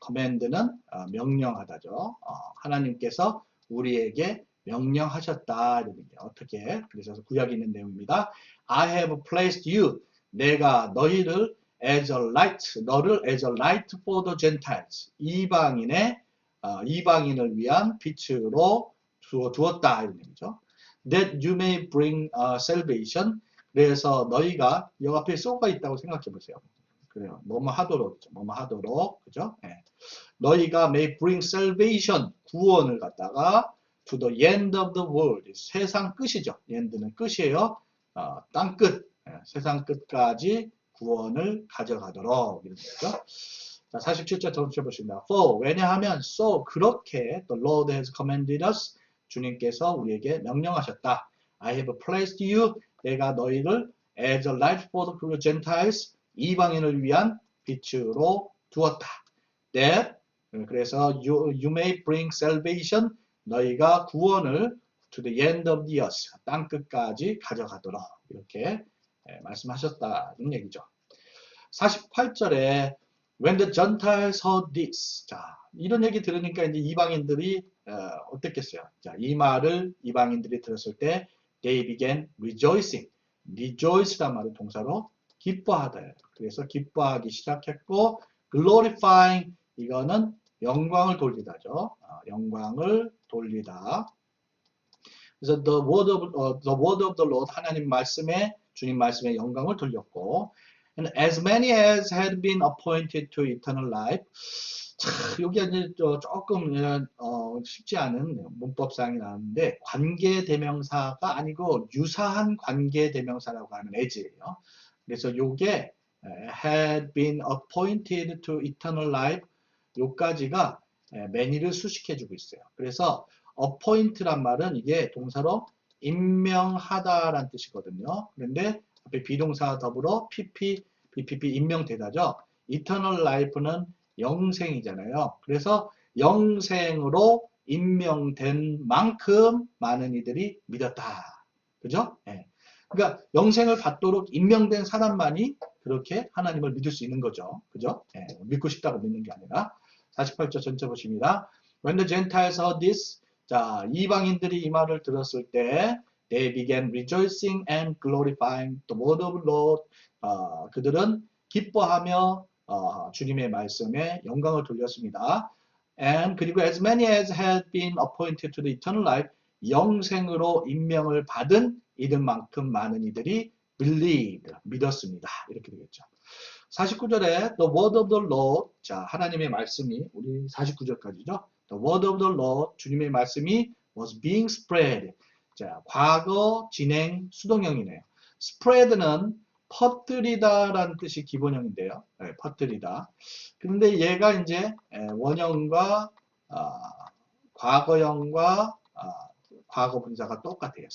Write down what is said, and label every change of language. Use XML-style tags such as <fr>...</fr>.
<ko>command는 명령하다죠. 하나님께서 우리에게 명령하셨다. 어떻게? 그래서 구약에 있는 내용입니다.</ko> <en>I have placed you.</en> <ko>내가 너희를</ko> <en>as a light,</en> <ko>너를</ko> <en>as a light for the Gentiles.</en> <ko>이방인을 위한 빛으로 두었다. 이런 얘기죠.</ko> <en>that you may bring salvation.</en> <ko>그래서 너희가 여기 앞에 so가 있다고 생각해 보세요. 그래요. 뭐뭐 하도록, 뭐뭐 하도록, 그죠? 예. 너희가</ko> <en>may bring salvation,</en> <ko>구원을 갖다가</ko> <en>to the end of the world,</en> <ko>세상 끝이죠. end는 끝이에요. 땅 끝, 세상 끝까지 구원을 가져가도록 이런 거죠. 자, 47절 전체 보십니다.</ko> <en>For,</en> <ko>왜냐하면</ko> <en>so,</en> <ko>그렇게</ko> <en>the Lord has commanded us,</en> <ko>주님께서 우리에게 명령하셨다.</ko> <en>I have placed you,</en> <ko>내가 너희를</ko> <en>as a light for the Gentiles,</en> <ko>이방인을 위한 빛으로 두었다.</ko> <en>That,</en> <ko>그래서</ko> <en>you may bring salvation,</en> <ko>너희가 구원을</ko> <en>to the end of the earth,</en> <ko>땅 끝까지 가져가도록 이렇게 말씀하셨다는 얘기죠. 48절에</ko> <en>when the Gentiles heard this,</en> <ko>자 이런 얘기 들으니까 이제 이방인들이 어땠겠어요? 자, 이 말을 이방인들이 들었을 때</ko> <en>they began rejoicing,</en> <ko>rejoice란 말을 동사로 기뻐하다. 그래서 기뻐하기 시작했고 glorifying, 이거는 영광을 돌리다죠. 영광을 돌리다. 그래서</ko> <en>the word of the Lord,</en> <ko>하나님 말씀에, 주님 말씀에 영광을 돌렸고,</ko> <en>and as many as had been appointed to eternal life.</en> <ko>자, 여기 이제 조금 쉽지 않은 문법상이 나왔는데, 관계대명사가 아니고 유사한 관계대명사라고 하는 as예요. 그래서 요게</ko> <en>had been appointed to eternal life,</en> <ko>요까지가 many를 수식해주고 있어요. 그래서 appoint란 말은 이게 동사로 임명하다라는 뜻이거든요. 그런데 앞에 비동사 더불어 pp, bpp 임명대다죠. eternal life는 영생이잖아요. 그래서 영생으로 임명된 만큼 많은 이들이 믿었다. 그죠? 네. 그러니까 영생을 받도록 임명된 사람만이 그렇게 하나님을 믿을 수 있는 거죠. 그죠? 네. 믿고 싶다고 믿는 게 아니라. 48절 전체 보십니다.</ko> <en>When the Gentiles heard this,</en> <ko>자, 이방인들이 이 말을 들었을 때</ko> <en>they began rejoicing and glorifying the word of the Lord.</en> <ko>그들은 기뻐하며 주님의 말씀에 영광을 돌렸습니다.</ko> <en>And</en> <ko>그리고</ko> <en>as many as had been appointed to the eternal life,</en> <ko>영생으로 임명을 받은 이들만큼 많은 이들이</ko> <en>believed,</en> <ko>믿었습니다. 이렇게 되겠죠. 49절에</ko> <en>the word of the Lord,</en> <ko>자, 하나님의 말씀이, 우리 49절까지죠.</ko> <en>The word of the Lord,</en> <ko>주님의 말씀이</ko> <en>was being spread.</en> <ko>자, 과거, 진행, 수동형이네요. spread는 퍼뜨리다라는 뜻이 기본형인데요. 네, 퍼뜨리다. 그런데 얘가 이제 원형과 과거형과 과거 분사가 똑같아요.</ko>